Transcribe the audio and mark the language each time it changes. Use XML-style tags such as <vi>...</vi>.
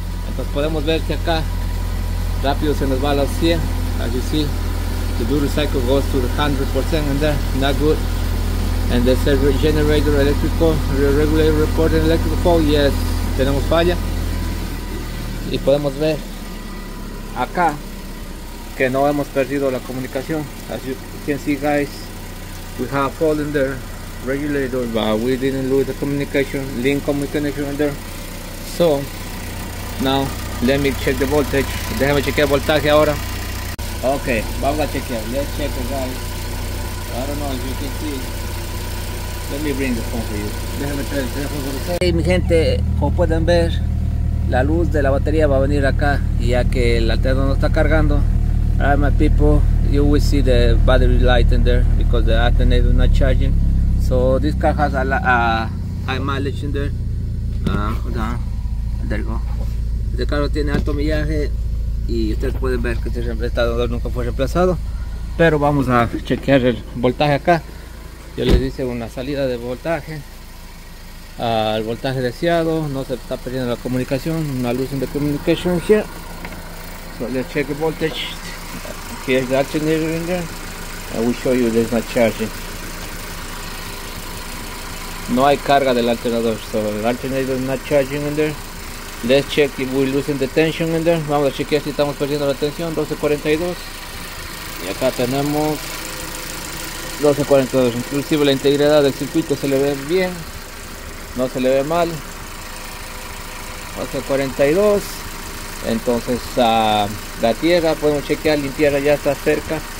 <es>Entonces podemos ver que acá rápido se nos va a los 100.</es> <en>As you see, the duty cycle goes to the 100% and there, not good. And the generator electrical regulator reporting electrical fault.</en> <es>Yes, tenemos falla. Y podemos ver acá que no hemos perdido la comunicación.</es> <en>As you can see, guys, we have fault in there regulator, but we didn't lose the communication, link communication in there. So now let me check the voltage.</en> <es>Déjame chequear el voltaje ahora.</es> <en>Ok,</en> <es>vamos a chequear.</es> <en>Let's check it, guys. I don't know if you can see. Let me bring the phone for you.</en> <es>Déjame traer el teléfono por ustedes. Hey, mi gente, como pueden ver, la luz de la batería va a venir acá, y ya que el alternador no está cargando.</es> <en>Alright, my people, you will see the battery light in there because the alternator is not charging. So this car has a high mileage in there. Hold on. There you go.</en> <es>Este carro tiene alto millaje y ustedes pueden ver que este alternador nunca fue reemplazado. Pero vamos a chequear el voltaje acá. Yo les hice una salida de voltaje al voltaje deseado. No se está perdiendo la comunicación. Una luz</es> <en>in the communication here. So let's check the voltage. Here's the alternator in there. I will show you there's not charging.</en> <es>No hay carga del alternador,</es> <en>so el alternator is not charging in there. Let's check if we're losing the tension in there.</en> <es>Vamos a chequear si estamos perdiendo la tensión. 1242. Y acá tenemos 1242. Inclusive la integridad del circuito se le ve bien, no se le ve mal. 1242. Entonces la tierra podemos chequear, la tierra ya está cerca.</es>